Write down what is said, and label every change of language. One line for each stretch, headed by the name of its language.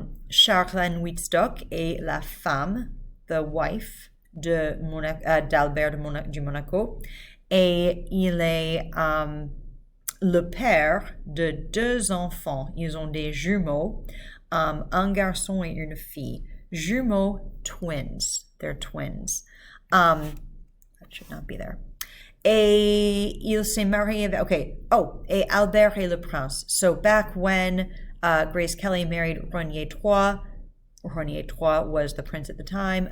French: Charlène Wittstock est la femme,
English: the wife,
French: d'Albert du Monaco, et il est le père de 2 enfants. Ils ont des jumeaux, un garçon et une fille. Jumeaux,
English: twins. They're twins. That should not be there.
French: Et il s'est marié avec, okay, et Albert et le Prince.
English: So back when Grace Kelly married Renier III was the prince at the time.